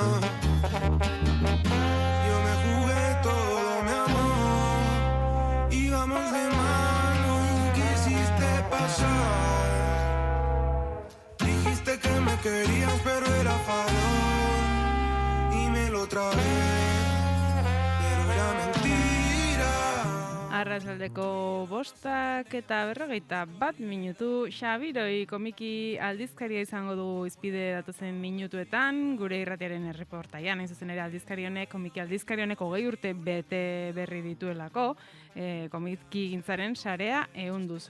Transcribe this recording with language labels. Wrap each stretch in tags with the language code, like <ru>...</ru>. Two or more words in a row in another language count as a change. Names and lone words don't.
<es>Yo me jugué todo, mi amor. Íbamos de mano y quisiste pasar. Dijiste que me querías pero era farol. Y me lo tragué, pero era mentira.</es> <eu>Arratsaldeko 5:41 minutu. Xabiroi komiki aldizkaria izango du izpide datozen minutuetan, gure irratiaren erreportaian, hain zuzen ere aldizkari honek, komiki aldizkari honek 20 urte bete berri dituelako, komiki gintzaren sarea ehunduz.</eu>